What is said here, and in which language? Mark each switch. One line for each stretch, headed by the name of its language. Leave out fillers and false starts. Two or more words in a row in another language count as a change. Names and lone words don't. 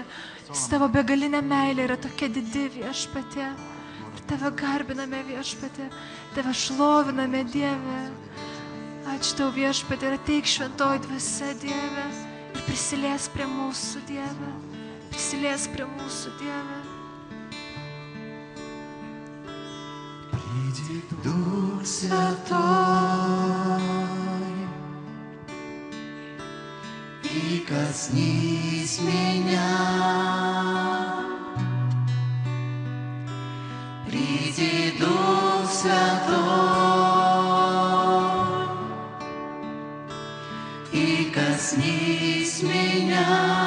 Lithuanian: Nes tavo begalinė meilė yra tokia didi, viešpatie. Ir tave garbiname, viešpatie. Tave šloviname, Dieve. Ačiū tau, viešpatie, ir ateik šventoji dvasia, Dieve. Ir prisilies prie mūsų, Dieve. Prisilies prie mūsų, Dieve.
Russian: Дух Святой, и коснись меня, Приди, Дух Святой, и коснись меня.